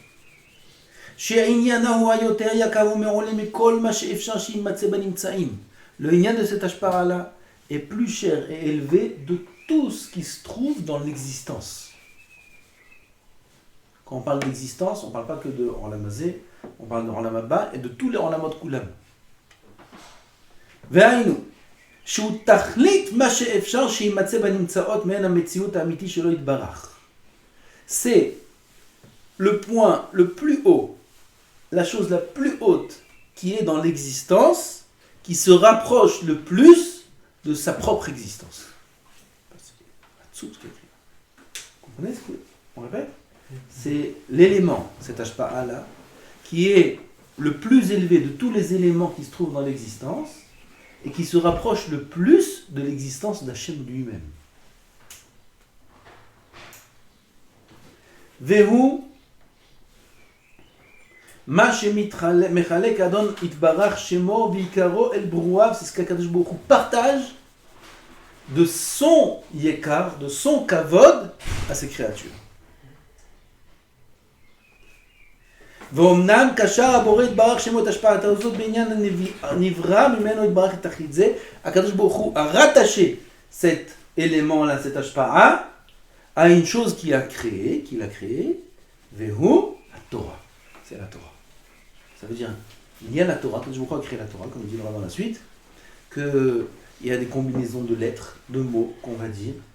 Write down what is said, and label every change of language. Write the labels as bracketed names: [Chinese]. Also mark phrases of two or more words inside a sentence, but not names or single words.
[French] Le inyan de cette ashpa'ah-là est plus cher et élevé de tout ce qui se trouve dans l'existence. Quand on parle d'existence, on ne parle pas que de [Hebrew] עולם הזה, [French] on parle de [Hebrew] עולם הבא [French] et de tous les [Hebrew] עולמות כולם. Ve'aynu, שהוא תכלית מה שאפשר שימצא בנמצאות מהן המציאות האמיתי שלא יתברך. [French] C'est le point le plus haut, la chose la plus haute qui est dans l'existence, qui se rapproche le plus de sa propre existence. Vous comprenez ce qu'on répète? C'est l'élément, cet ashpa'a-là, qui est le plus élevé de tous les éléments qui se trouvent dans l'existence et qui se rapproche le plus de l'existence d'Hachem lui-même. [Hebrew] והוא מה שמחלק האדון יתברך שמו מיקרו אל ברואיו, [French] c'est ce qu' [Hebrew] הקדוש ברוך הוא [French] partage de son yekar, de son kavod à ses créatures. [Hebrew] ואומנם קשר הבורא יתברך שמו את השפעת הזאת בעניין הנברא ממנו יתברך את תכלית זה, הקדוש ברוך הוא [French] a rattaché cet élément-là, cette השפעה, à une chose qu'il a créée, [Hebrew] Vehu, [French] la Torah. C'est la Torah. Ça veut dire, il y a la Torah, je crois créer la Torah, comme dit le rabbin dans la suite, qu'il y a des combinaisons de lettres, de mots qu'on va dire.